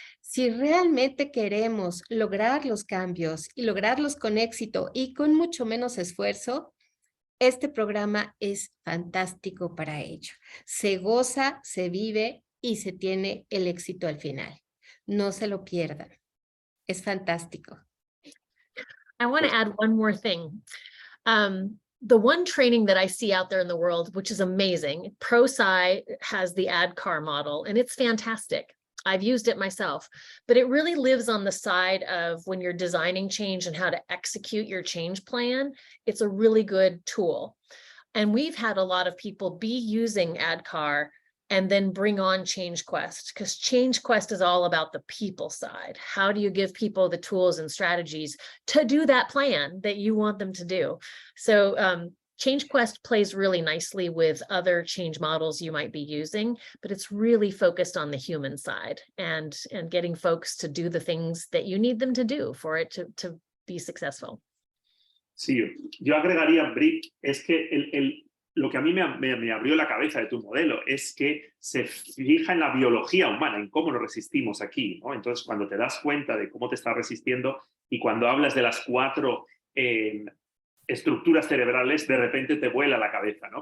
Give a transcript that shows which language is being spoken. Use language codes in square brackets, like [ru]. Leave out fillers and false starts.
[es] Si realmente queremos lograr los cambios y lograrlos con éxito y con mucho menos esfuerzo, este programa es fantástico para ello. Se goza, se vive y se tiene el éxito al final. No se lo pierdan. Es fantástico. [en] I want to add one more thing. The one training that I see out there in the world, which is amazing, ProSci has the ADKAR model, and it's fantastic. I've used it myself, but it really lives on the side of when you're designing change and how to execute your change plan. It's a really good tool. And we've had a lot of people be using ADKAR and then bring on Change Quest, because Change Quest is all about the people side. How do you give people the tools and strategies to do that plan that you want them to do? So Change Quest plays really nicely with other change models you might be using, but it's really focused on the human side and getting folks to do the things that you need them to do for it to be successful. [es] Sí, yo agregaría, Britt, es que lo que a mí me abrió la cabeza de tu modelo es que se fija en la biología humana, en cómo nos resistimos aquí, ¿no? Entonces, cuando te das cuenta de cómo te estás resistiendo y cuando hablas de las 4 estructuras cerebrales, de repente te vuela la cabeza, ¿no?